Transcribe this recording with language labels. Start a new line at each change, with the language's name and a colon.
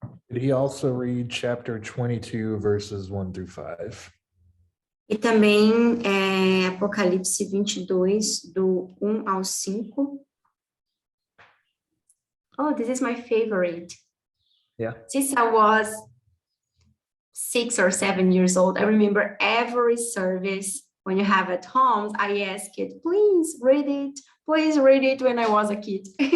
English: Did he also read chapter 22, verses 1 through 5?
Portuguese: E também Apocalipse 22, do 1 ao 5.
English: Oh, this is my favorite. Yeah. Since I was 6 or 7 years old, I remember every service when you have at home, I asked it, please read it when I was a kid.